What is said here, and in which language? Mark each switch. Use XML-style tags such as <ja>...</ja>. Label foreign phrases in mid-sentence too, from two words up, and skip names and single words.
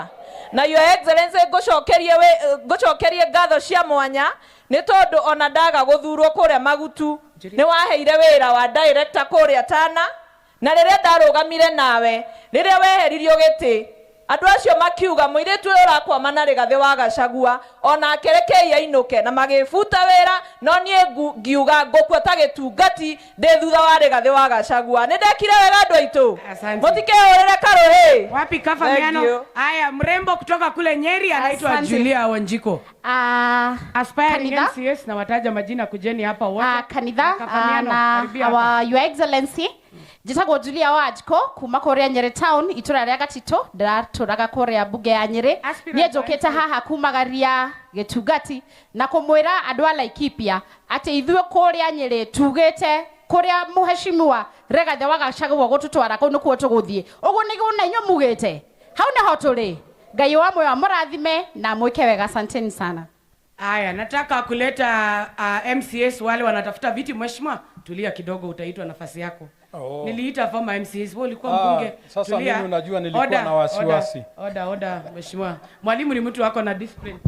<ki>na</ki> <en>your excellency</en> <ki>ngucokerie ngatho cia mwanya ni tondu ona ndaga guthurwo kuria Magutu ni waheire wira wa director kuria Tana na riria ndarugamire nawe riria weheririo giti andu acio makiuga muiritu urakwama na Rigathi wa Gachagua ona akerekei ainuke na magibuta wira no nie ngiuga ngukua ta gitungati ndi thutha wa Rigathi wa Gachagua ni ndekire wega andu aitu mutikeurire karuhi</ki> <sw>wapi kafamiano haya mrembo kutoka kule Nyeri anaitwa Julia Wanjiko aspiring MCS na wataja majina kujeni hapa wote</sw> <ki>kanitha na</ki> <en>your excellency</en> <ki>jitagwo Julia Wanjiko kuma kuria Nyeri town itura ria Gatito ndaturaga kuria</ki> <sw>bunge ya</sw> <ki>Nyeri nie njukite haha kumagaria gitungati na kumwira andu a Laikipia ati ithuĩ kuria Nyeri tugite kuria muheshimiwa Rigathi wa Gachagua gututwara kuu nikuo tuguthie uguo niguo na inyo mugite hau naho turi Ngai wa moyo murathime na mwike wega</ki> <sw>asanteni sana. Aya, nataka kuleta MCS wale wanatafuta viti. Mheshimiwa, tulia kidogo, utaitwa nafasi yako. Niliita former MCS, wewe ulikuwa mbunge. Sasa tulia. Mimi unajua nilikuwa na wasiwasi. Oda, Mheshimiwa. Mwalimu ni mtu wako na discipline.</sw>